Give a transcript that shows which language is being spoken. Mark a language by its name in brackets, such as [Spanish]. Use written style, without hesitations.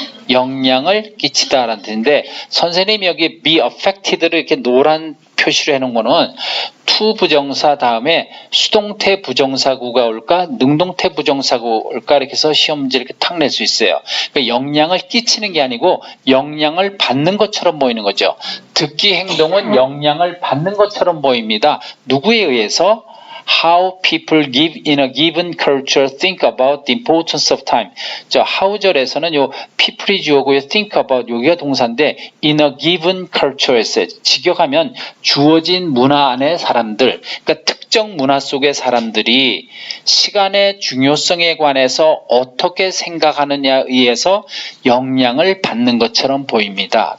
[Korean] 영향을 끼치다라는 뜻인데 선생님이 여기 be affected를 이렇게 노란 표시로 해놓은 거는 to 부정사 다음에 수동태 부정사구가 올까 능동태 부정사구 올까 이렇게 해서 시험 문제 이렇게 탁 낼 수 있어요. 그러니까 영향을 끼치는 게 아니고 영향을 받는 것처럼 보이는 거죠. 듣기 행동은 영향을 받는 것처럼 보입니다. 누구에 의해서? [English] How people give in a given culture think about the importance of time. [Korean] 저 how절에서는 요 people이 주어고요. [English] think about [Korean] 여기가 동사인데 [English] in a given culture [Korean] 에서 직역하면 주어진 문화 안의 사람들, 그러니까 특정 문화 속의 사람들이 시간의 중요성에 관해서 어떻게 생각하느냐에 의해서 영향을 받는 것처럼 보입니다.